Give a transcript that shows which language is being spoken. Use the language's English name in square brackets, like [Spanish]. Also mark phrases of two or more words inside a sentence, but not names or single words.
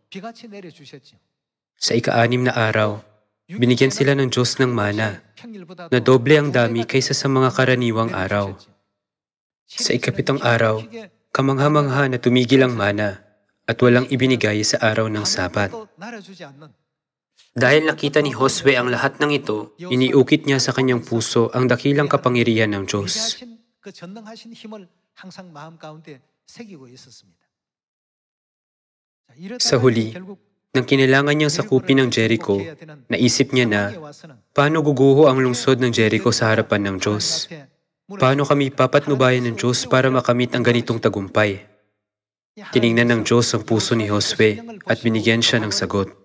[Filipino] Sa ika-6 na araw, binigyan sila ng Diyos ng mana na doble ang dami kaysa sa mga karaniwang araw. Sa ika-7 araw, kamangha-mangha na tumigil ang mana at walang ibinigay sa araw ng Sabat. Dahil nakita ni Josue ang lahat ng ito, iniukit niya sa kanyang puso ang dakilang kapangyarihan ng Diyos. [Korean] 위대하신 그 전능하신 힘을 항상 마음 가운데 새기고 있었습니다. 자, [Filipino] Sa [Korean] 이러다가 [Filipino] huli, [Korean] 결국 [Filipino] nang kinailangan niyang sakupin ng Jericho, naisip niya na, paano guguho ang lungsod ng Jericho sa harapan ng Diyos? Paano kami papatnubayan ng Diyos para makamit ang ganitong tagumpay? Tiningnan ng Diyos ang puso ni Josue at binigyan siya ng sagot.